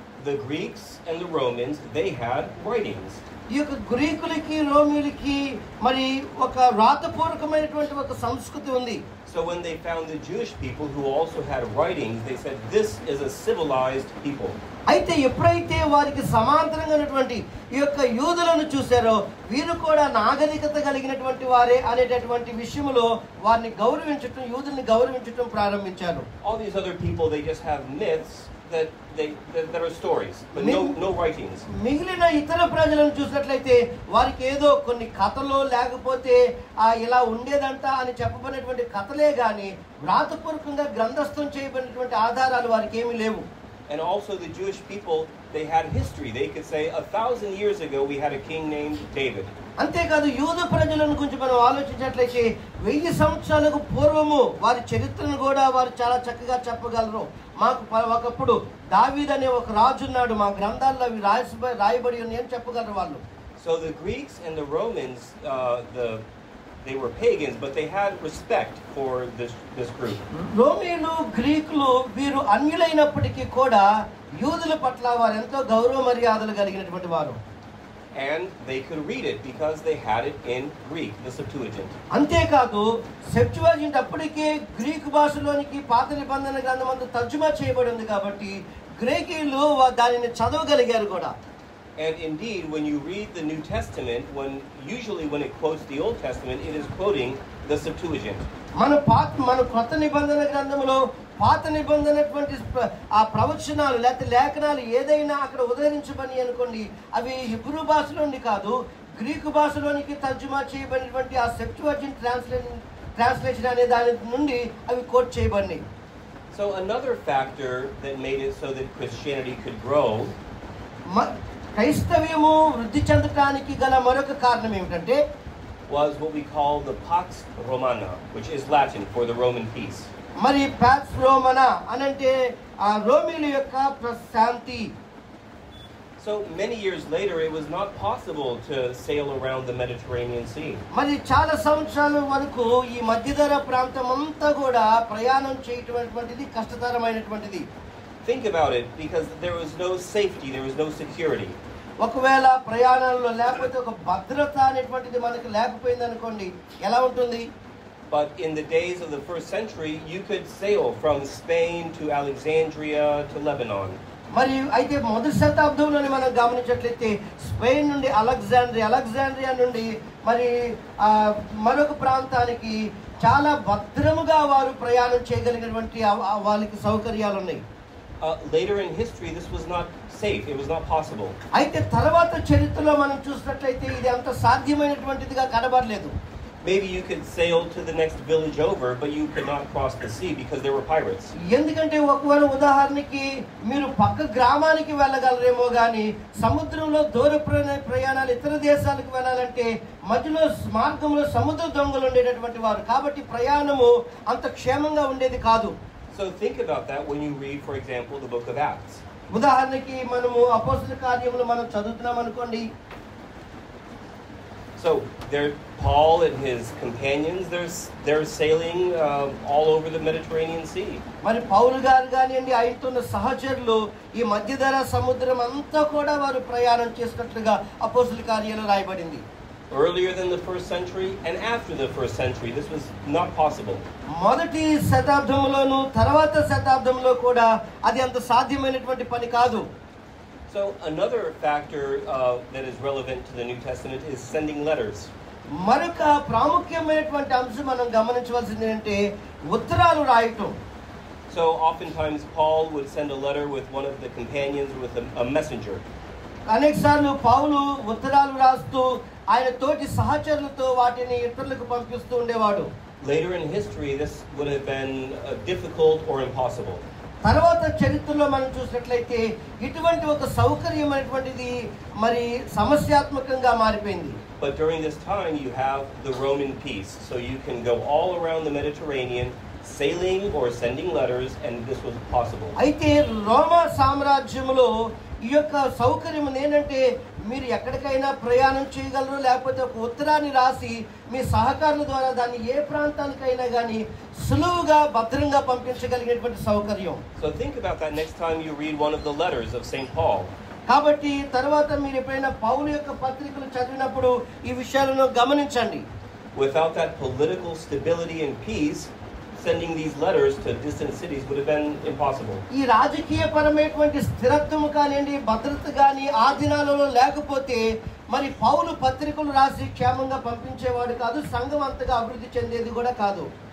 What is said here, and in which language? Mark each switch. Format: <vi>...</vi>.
<en>The Greeks and the Romans, they had writings.</en> <te>ఈ యొక్క గ్రీకులకి రోమిలకి మరి ఒక రాతపూర్వకమైనటువంటి ఒక సంస్కృతి ఉంది.</te> <en>So when they found the Jewish people who also had writings, they said this is a civilized people.</en> <te>అయితే ఎప్పుడైతే వారికి సమాంతరంగా ఉన్నటువంటి ఈ యొక్క యూదులను చూశారో వీరు కూడా నాగరికత కలిగినటువంటి వారే అనేటటువంటి విషయంలో వారిని గౌరవించటం, యూదుల్ని గౌరవించటం ప్రారంభించారు.</te> <en>All these other people, they just have myths that are stories, but no writings.</en> <te>మిగిలిన ఇతర ప్రజలను చూసినట్లయితే వారికి ఏదో కొన్ని కథలు లేకపోతే ఇలా ఉండేదంట అని చెప్పబడినటువంటి కథలే గాని వ్రాతపూర్వకంగా గ్రంథస్థం చేయబడినటువంటి ఆధారాలు వారికి ఏమీ లేవు.</te> <en>And also the Jewish people, they had history. They could say 1,000 years ago we had a king named David.</en> <te>అంతేకాదు యూద ప్రజలను గురించి మనం ఆలోచించినట్లయితే 1000 సంవత్సరాలకు పూర్వము వారి చరిత్రను కూడా వారు చాలా చక్కగా చెప్పగలరు. మాకు ఒకప్పుడు దావీదు అనే ఒక రాజు ఉన్నాడు, మా గ్రంథాల్లో అవి రాయబడి ఉన్నాయి అని చెప్పగలరు వాళ్ళు.</te> <en>So the Greeks and the Romans, they were pagans, but they had respect for this group.</en> <te>రోమీయులు, గ్రీకులు వీరు అన్యులైనప్పటికీ కూడా యూదుల పట్ల వారు ఎంతో గౌరవ మర్యాదలు కలిగినటువంటి వారు.</te> <en>And they could read it because they had it in Greek, the Septuagint.</en> <te>అంతేకాదు సెప్టువజింట్ అప్పటికే గ్రీకు భాషలోనికి పాత నిబంధన గ్రంథమంతా తర్జుమా చేయబడి ఉంది కాబట్టి గ్రీకులు దానిని చదవగలిగారు కూడా.</te> <en>And indeed, when you read the New Testament, usually when it quotes the Old Testament, it is quoting the Septuagint.</en> <te>మన కొత్త నిబంధన గ్రంథంలో పాత నిబంధన ఆ ప్రవచనాలు లేకపోతే లేఖనాలు ఏదైనా అక్కడ ఉదహరించబడి అనుకోండి, అవి హిబ్రూ భాషలోని కాదు గ్రీకు భాషలోనికి తర్జుమా చేయబడినటువంటి ఆ సెప్టువజింట్ ట్రాన్స్లేషన్ అనే దాని నుండి అవి కోట్ చేయబడినాయి.</te> <en>So another factor that made it so that Christianity could grow,</en> <te>క్రైస్తవ్యము వృద్ధి చెందడానికి గల మరొక కారణం ఏమిటంటే</te> <en>was what we call the Pax Romana, which is Latin for the Roman peace.</en> <te>మరి పాక్స్ రోమనా అనంటే ఆ రోమీల యొక్క శాంతి.</te> <en>So many years later, it was not possible to sail around the Mediterranean Sea.</en> <te>మరి చాలా సంవత్సరాల వరకు ఈ మధ్యధరా ప్రాంతం అంతా కూడా ప్రయాణం చేయటటువంటిది కష్టతరమైనటువంటిది.</te> <en>Think about it, because there was no safety, there was no security.</en> <te>ఒకవేళ ప్రయాణంలో లేకపోతే ఒక భద్రత అనేటువంటిది మనకు లేకపోయింది అనుకోండి, ఎలా ఉంటుంది?</te> <en>But in the days of the first century, you could sail from Spain to Alexandria to Lebanon.</en> <te>మరి అయితే మొదటి శతాబ్దంలోనే మనం గమనించినట్లయితే స్పెయిన్ నుండి అలెగ్జాండ్రియా నుండి మరి మరొక ప్రాంతానికి చాలా భద్రముగా వారు ప్రయాణం చేయగలిగినటువంటి వాళ్ళకి సౌకర్యాలు ఉన్నాయి.</te> <en>Later in history, this was not safe. It was not possible.</en> <te>అయితే తర్వాత చరిత్రలో మనం చూసినట్లయితే ఇది అంత సాధ్యమైనటువంటిదిగా కనబడలేదు.</te> <en>Maybe you could sail to the next village over, but you could not cross the sea because there were pirates.</en> <te>ఎందుకంటే ఒకవేళ ఉదాహరణకి మీరు పక్క గ్రామానికి వెళ్ళగలరేమో కానీ సముద్రంలో దూర ప్రయాణాలు ఇతర దేశాలకు వెళ్ళాలంటే మధ్యలో మార్గంలో సముద్ర దొంగలు ఉండేటటువంటి వారు, కాబట్టి ప్రయాణము అంత క్షేమంగా ఉండేది కాదు.</te> <en>So think about that when you read, for example, the book of Acts.</en> <te>ఉదాహరణకి మనము అపోస్తల కార్యములు మనం చదువుతున్నాం అనుకోండి.</te> <en>So there, Paul and his companions, they're sailing all over the Mediterranean Sea.</en> <te>మరి పౌలు గారు కానివ్వండి, ఆయనతో ఉన్న సహచరులు ఈ మధ్యధరా సముద్రం అంతా కూడా వారు ప్రయాణం చేసినట్లుగా అపోస్తల కార్యాలు రాయబడింది.</te> <en>earlier than the first century and after the first century. This was not possible.</en> <te>మొదటి శతాబ్దంలోను తర్వాత శతాబ్దంలో కూడా అది అంత సాధ్యమైనటువంటి పని కాదు.</te> <en>So another factor that is relevant to the New Testament is sending letters.</en> <te>మరొక ప్రాముఖ్యమైనటువంటి అంశం మనం గమనించవలసింది ఏంటంటే ఉత్తరాలు రాయటం.</te> <en>So oftentimes Paul would send a letter with one of the companions, with a messenger.</en> <te>అనేక సార్లు పౌలు ఉత్తరాలు రాస్తూ ఆయన తోటి సహచరులతో వాటిని ఇతరులకు పంపిస్తూ ఉండేవాడు.</te> <en>Later in history, this would have been difficult or impossible.</en> <te>తర్వాత చరిత్రలో మనం చూసినట్లయితే ఇటువంటి ఒక సౌకర్యమైనటువంటిది మరి సమస్యాత్మకంగా మారిపోయింది.</te> <en>But during this time, you have the Roman peace, so you can go all around the Mediterranean, sailing or sending letters, and this was possible.</en> <te>అయితే రోమా సామ్రాజ్యంలో ఈ యొక్క సౌకర్యం ఏంటంటే మీరు ఎక్కడికైనా ప్రయాణం చేయగలరు, లేకపోతే ఒక ఉత్తరాన్ని రాసి మీ సహకారుల ద్వారా దాన్ని ఏ ప్రాంతానికైనా కానీ సులువుగా భద్రంగా పంపించగలిగినటువంటి సౌకర్యం.</te> <en>So think about that next time you read one of the letters of St. Paul.</en> <te>కాబట్టి తర్వాత మీరు ఎప్పుడైనా పౌలు యొక్క పత్రికలు చదివినప్పుడు ఈ విషయాలను గమనించండి.</te> <en>Without that political stability and peace, sending these letters to distant cities would have been impossible.</en> <te>ఈ రాజకీయపరమైనటువంటి స్థిరత్వం కానివ్వండి, భద్రత కానీ ఆ దినాలలో లేకపోతే మరి పౌలు పత్రికలు రాసి క్షేమంగా పంపించేవాడు కాదు, సంఘం అంతగా అభివృద్ధి చెందేది కూడా కాదు.</te>